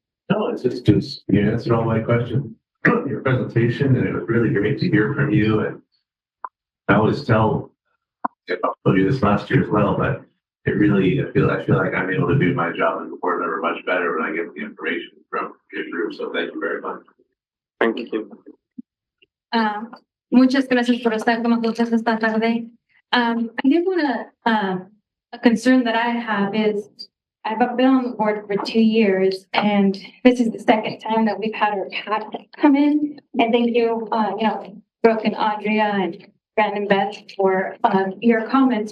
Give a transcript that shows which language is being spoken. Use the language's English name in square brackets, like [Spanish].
[English] No, it's just you answered all my questions. Your presentation, and it was really great to hear from you. And I always tell, I told you this last year as well, but it really, I feel like I'm able to do my job as a board member much better when I get the information from your group. So thank you very much. Thank you. [Spanish] Muchas gracias por estar con nosotros esta tarde. [English] I did want to, a concern that I have is I've been on the board for 2 years, and this is the second time that we've had our cat come in. And thank you, Brooke and Andrea and Brandon Beth for your comments.